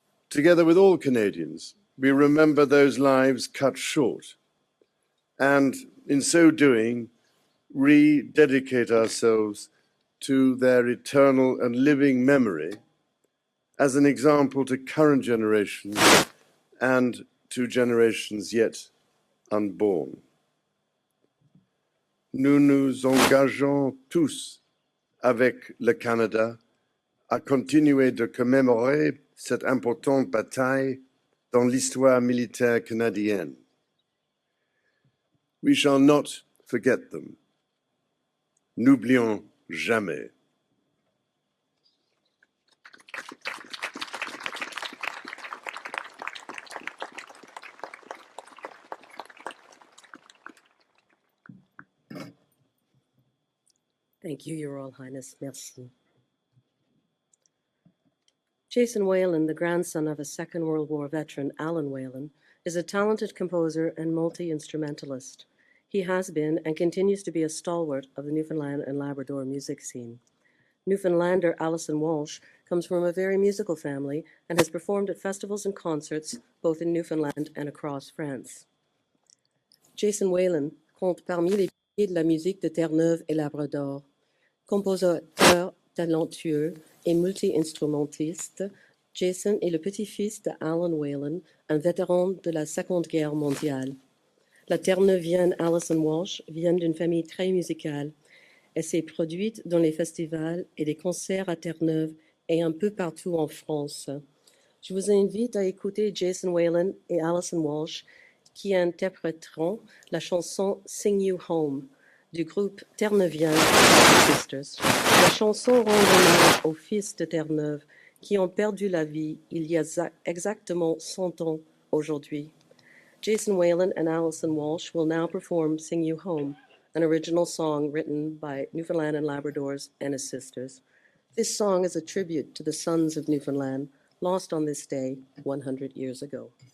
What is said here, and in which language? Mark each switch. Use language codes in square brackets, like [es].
[en] Together with all Canadians, we remember those lives cut short, and in so doing, rededicate ourselves to their eternal and living memory as an example to current generations and to generations yet unborn. [fr] Nous nous engageons tous avec le Canada à continuer de commémorer cette importante bataille dans l'histoire militaire canadienne. [en] We shall not forget them. [fr] N'oublions jamais. [en] Thank you, Your Royal Highness. Merci. Jason Whalen, the grandson of a Second World War veteran, Alan Whalen, is a talented composer and multi-instrumentalist. He has been and continues to be a stalwart of the Newfoundland and Labrador music scene. Newfoundlander Alison Walsh comes from a very musical family and has performed at festivals and concerts both in Newfoundland and across France. [fr] Jason Whalen compte parmi les piliers de la musique de Terre-Neuve et Labrador. Compositeur talentueux et multi-instrumentiste, Jason est le petit-fils de Alan Whalen, un vétéran de la Seconde Guerre mondiale. La terre-neuvienne Alison Walsh vient d'une famille très musicale. Elle s'est produite dans les festivals et des concerts à Terre-Neuve et un peu partout en France. Je vous invite à écouter Jason Whalen et Alison Walsh qui interpréteront la chanson Sing You Home du groupe terre-neuvien Sisters. La chanson rend hommage aux fils de Terre-Neuve qui ont perdu la vie il y a exactement 100 ans aujourd'hui. [en] Jason Whalen and Alison Walsh will now perform Sing You Home, an original song written by Newfoundland and Labrador's and his sisters. This song is a tribute to the sons of Newfoundland, lost on this day 100 years ago.